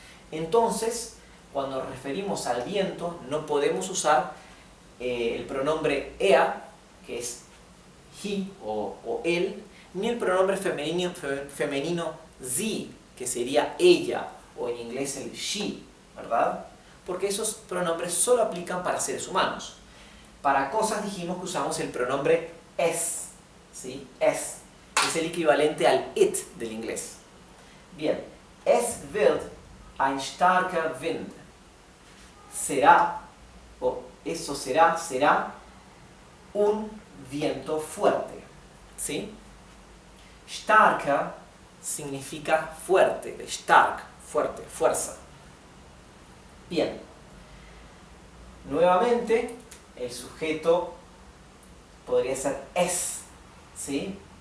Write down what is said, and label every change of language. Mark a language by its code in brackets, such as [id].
[es] Entonces, cuando nos referimos al viento, no podemos usar el pronombre er, que es he o él, ni el pronombre femenino sie, que sería ella, o en inglés el she, ¿verdad? Porque esos pronombres solo aplican para seres humanos. Para cosas dijimos que usamos el pronombre es, ¿sí? Es el equivalente al it del inglés. [de] Bien, es wird ein starker Wind. [es] Será, o eso será un viento fuerte, ¿sí? Starker significa fuerte, stark, fuerte, fuerza. Bien, nuevamente el sujeto podría ser es, ¿sí?